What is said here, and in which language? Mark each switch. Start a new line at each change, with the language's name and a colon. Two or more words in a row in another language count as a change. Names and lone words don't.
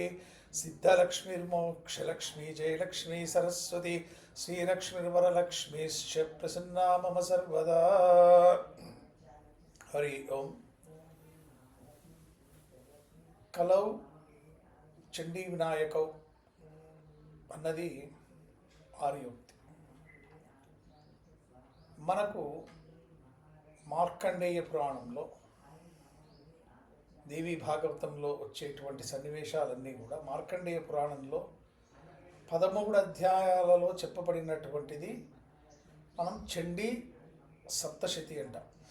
Sanskrit: सिद्धलक्ष्मीर्मोक्षलक्ष्मी जयलक्ष्मी सरस्वती श्रीलक्ष्मीर्वरलक्ष्मीश्च प्रसन्ना मम सर्वदा। हरि ओम। कलौ चंडी विनायकौ
Telugu: అన్నది ఆర్యోక్తి. మనకు మార్కండేయ పురాణంలో దేవీ భాగవతంలో వచ్చేటువంటి సన్నివేశాలన్నీ కూడా మార్కండేయ పురాణంలో 13 అధ్యాయాలలో చెప్పబడినటువంటిది మనం చండీ సప్తశతి అంటాం.